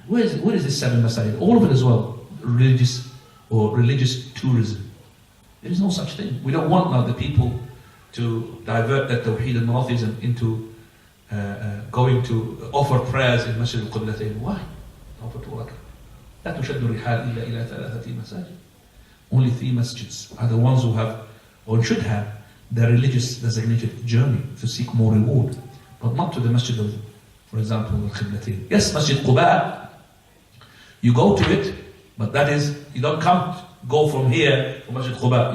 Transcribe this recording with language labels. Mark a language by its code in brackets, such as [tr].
[en] Where is this 7 masajid? All of it as well, religious tourism. There is no such thing. We don't want now the people to divert that Tawheed and monotheism into going to offer prayers in Masjid al-Qiblatain. Why? Offer to Allah. [ar] لا تشد الرحال إلا إلى 3 مساجد. [en] Only 3 masjids are the ones who have or should have their religious designated journey to seek more reward, but not to the masjid of, for example, al-Qiblatain. Yes, Masjid Quba, you go to it, but that is, you don't go from here to Masjid Quba.